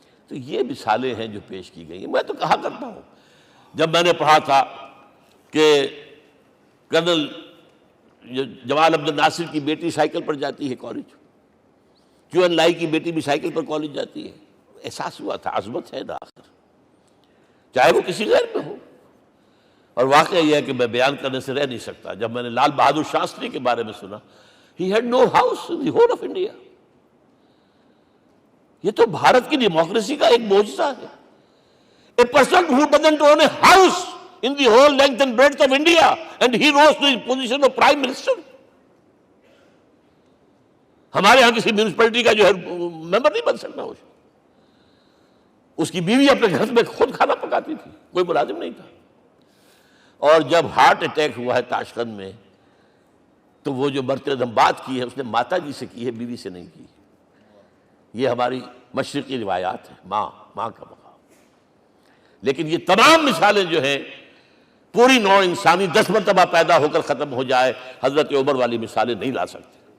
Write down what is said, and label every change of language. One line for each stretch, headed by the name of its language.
Urdu: تو یہ مثالیں ہیں جو پیش کی گئی ہیں. میں تو کہا کرتا ہوں، جب میں نے پڑھا تھا کہ کرنل جمال عبد الناصر کی بیٹی سائیکل پر جاتی ہے کالج، کیون لائی کی بیٹی بھی سائیکل پر کالج جاتی ہے، احساس ہوا تھا عظمت ہے نا آخر، چاہے وہ کسی غیر میں ہو. اور واقعہ یہ ہے کہ میں بیان کرنے سے رہ نہیں سکتا. جب میں نے لال بہادر شاستری کے بارے میں سنا،
English: he had no house in the whole of India.
Urdu: یہ تو بھارت کی ڈیموکریسی کا ایک معجزہ ہے.
English: A person who doesn't own a house in the whole length and breadth of India, and he rose to the position of Prime Minister.
Urdu: ہمارے ہاں کسی میونسپلٹی کا جو ہے ممبر نہیں بن سکتا، اس کی بیوی اپنے گھر میں خود کھانا پکاتی تھی، کوئی ملازم نہیں تھا۔ اور جب ہارٹ اٹیک ہوا ہے تاشقند میں، تو وہ جو مرتے دم بات کی ہے اس نے ماتا جی سے کی ہے، بیوی سے نہیں کی۔ یہ ہماری مشرقی روایات ہیں، ماں کا مقام۔ لیکن یہ تمام مثالیں جو ہیں، پوری نوع انسانی 10 مرتبہ پیدا ہو کر ختم ہو جائے، حضرت عمر والی مثالیں نہیں لا سکتے۔